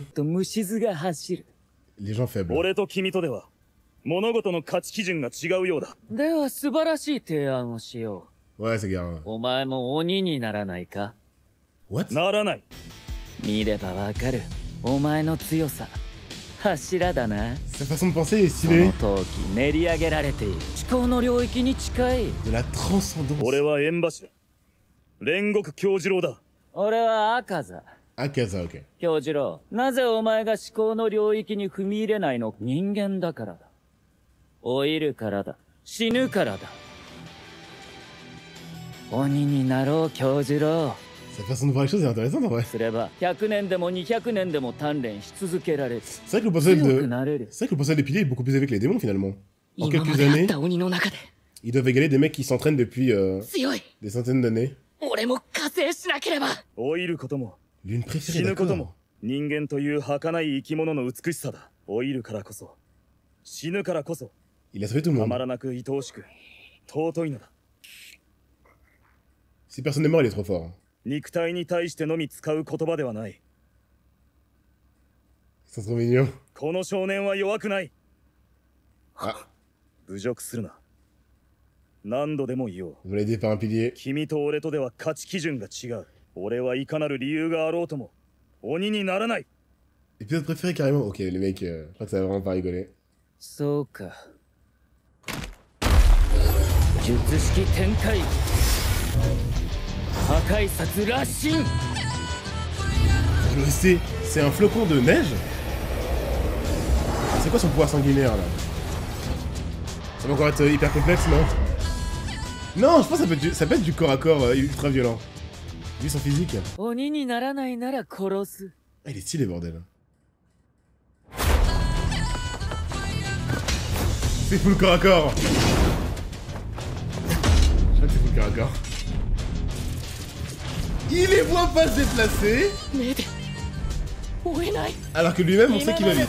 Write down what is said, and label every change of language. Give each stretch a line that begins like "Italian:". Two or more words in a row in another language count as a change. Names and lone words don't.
French: Les gens faibles. Ouais, c'est grave. What? Sa façon de penser est stylée. De la transcendance. Akaza, ok.
Japanese: 京次郎、なぜお前が思考の領域に踏み入れないの？人間だからだ。老いるからだ。死ぬからだ。鬼になろう、京次郎。
French: Sa façon de voir les choses est intéressante en vrai.
Japanese: すれば100年でも200年でも鍛錬し続けられる。
French: C'est vrai que le potentiel des piliers est beaucoup plus élevé que les démons finalement. En quelques années, ils doivent égaler des mecs qui s'entraînent depuis des centaines d'années. L'une préférée, d'accord.
Japanese: 人間という儚い生き物の美しさだ。老いるからこそ、死ぬからこそ、
French: Il a sauvé tout le た monde.
Japanese: まらなく愛おしく、尊いのだ。
French: Si personne n'est mort, il est trop fort.
Japanese: 肉体に対してのみ使う言葉ではない。
French: Ils sont trop mignons.
Japanese: この少年は弱くない。
French: Ah,
Japanese: 侮辱するな。何度でも言おう。
French: vous l'avez aidé par un pilier.
Japanese: 君と俺とでは価値基準が違う。俺はいかなる理由があろうとも鬼にならない。
French: Épisode préféré carrément. Ok, les mecs, je crois que ça va vraiment pas rigoler.
Japanese: そうか。術式展開。破壊殺羅針。
French: C'est un flocon de neige? C'est quoi son pouvoir sanguinaire là? Ça va encore être hyper complexe, non? Non, je pense que ça peut être du corps à corps ultra violent. Vu son physique.
Japanese: 鬼にならないなら殺す。
French: Ah, il est stylé, bordel. C'est full corps à corps. Je crois que c'est full corps à corps. Il les voit pas se déplacer. Alors que lui-même, on sait qu'il va vite.